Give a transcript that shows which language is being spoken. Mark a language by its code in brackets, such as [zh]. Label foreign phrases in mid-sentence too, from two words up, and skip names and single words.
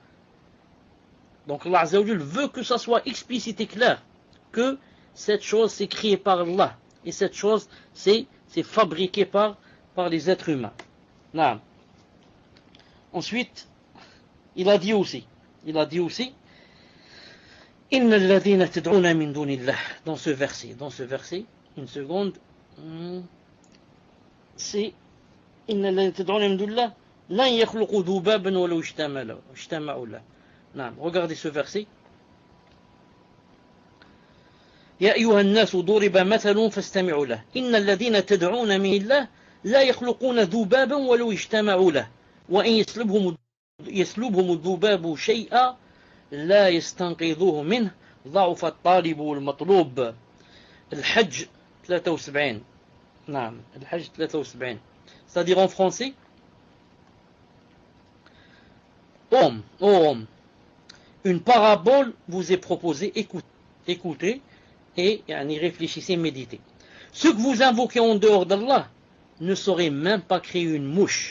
[fr] Donc [ar] الله عز وجل [fr] veut que ça soit explicite et clair, que cette chose c'est créé par Allah, et cette chose c'est fabriqué par les êtres humains. Non. Ensuite, il a dit aussi, [ar] إن الذين تدعون من دون الله, [fr] dans ce verset, une seconde, c'est [ar] إن الذين تدعون من دون الله لن يخلقوا ذبابا ولو اجتمعوا له. [fr] Non, regardez ce verset. [ar] يا أيها الناس ضرب مثل فاستمعوا له إن الذين تدعون من الله لا يخلقون ذبابا ولو اجتمعوا له وإن يسلبهم الذباب شيئا لا يستنقذوه منه ضعف الطالب والمطلوب. الحج 73. نعم الحج 73. [fr] C'est-à-dire en français, homme, une parabole vous est proposée, écoutez et réfléchissez, méditez. Ceux que vous invoquez en dehors d'Allah ne sauraient même pas créer une mouche.